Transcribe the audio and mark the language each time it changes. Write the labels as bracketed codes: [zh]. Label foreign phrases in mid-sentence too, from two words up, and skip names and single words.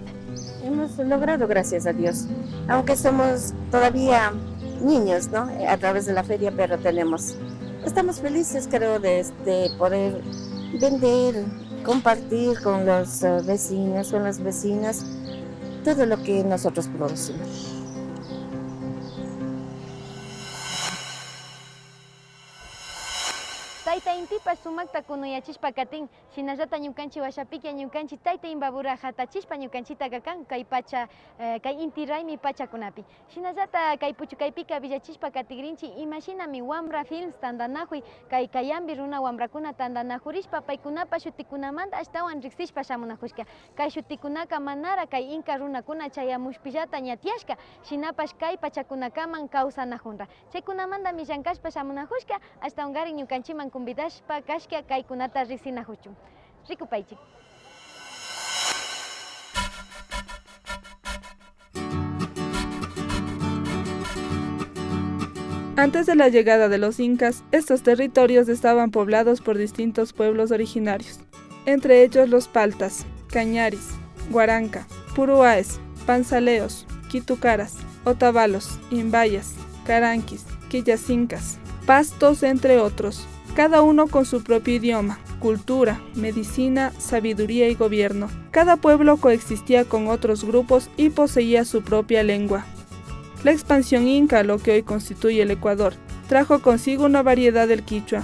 [es] Hemos logrado, gracias a Dios, aunque somos todavía niños, ¿no? A través de la feria, pero estamos felices, creo, de poder vender, compartir con los vecinos, con las vecinas, todo lo que nosotros producimos. [qu] Tayta intipa sumakta kunuyachishpa katin, shinallata ñukanchik washapikia ñukanchik tayta imbabura hatachishpa ñukanchita kakan kay pacha, kay inti raymi pachakunapi. Shinallata kay puchukaypika villachishpa katigrinchik imashinami wambra films tandanajuy kay kayambi runa wambrakuna tandanajurishpa paykunapa shutikunamanta ashtawan riksishpa shamunajushka. Kay shutikunaka manara kay inka runakuna chayamushpillata ñatiashka, shinapash kay pachakunakaman kawsanajunra. Chaykunamanta millankashpa shamunajushka ashtawankarin ñukanchiman convidashpa kashka kaykunata riksinajuchun. Rikupaychik. [es] Antes de la llegada de los incas, estos territorios estaban poblados por distintos pueblos originarios, entre ellos los paltas, cañaris, guaranca, puruáes, panzaleos, quitucaras, otavalos, imbayas, caranquis, quillacincas, pastos, entre otros, cada uno con su propio idioma, cultura, medicina, sabiduría y gobierno. Cada pueblo coexistía con otros grupos y poseía su propia lengua. La expansión inca, lo que hoy constituye el Ecuador, trajo consigo una variedad del quichua.